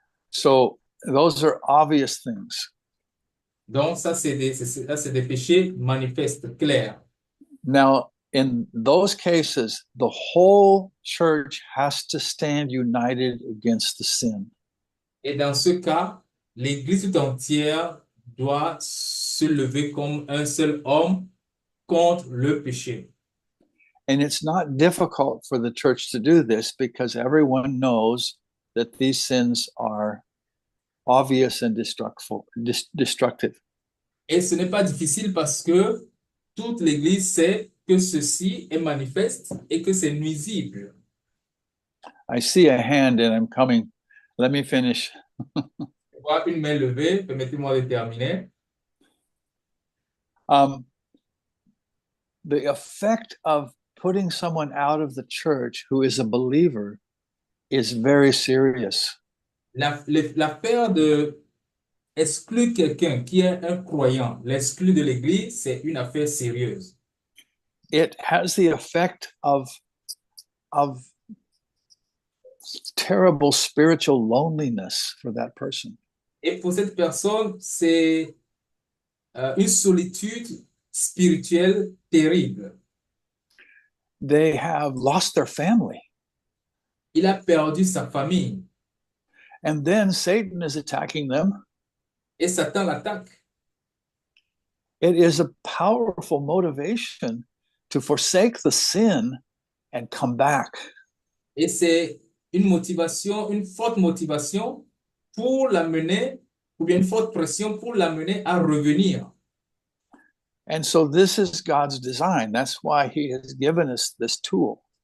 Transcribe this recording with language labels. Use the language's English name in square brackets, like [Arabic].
[English] So those are obvious things. [French] Donc ça, c'est des péchés manifestes, clairs. [English] Now, in those cases, the whole church has to stand united against the sin. [French] Et dans ce cas, l'Église tout entière doit se lever comme un seul homme contre le péché. [English] And it's not difficult for the church to do this because everyone knows that these sins are obvious and destructive. [French] Et ce n'est pas difficile parce que toute l'Église sait que ceci est manifeste et que c'est nuisible. [English] I see a hand and I'm coming. Let me finish. [French] Je vois une main levée, permettez-moi de terminer. [English] The effect of putting someone out of the church who is a believer is very serious. [French] L'affaire de exclure quelqu'un qui est un croyant, l'exclure de l'Église, c'est une affaire sérieuse. [English] It has the effect of terrible spiritual loneliness for that person. [French] Et pour cette personne, c'est une solitude spirituelle terrible. [English] They have lost their family. [French] Il a perdu sa famille. [English] And then Satan is attacking them. [French] Et Satan l'attaque. [English] It is a powerful motivation to forsake the sin and come back. [French] Et c'est une motivation, une forte motivation pour l'amener, ou bien une forte pression pour l'amener à revenir. [English] And so this is God's design. That's why he has given us this tool.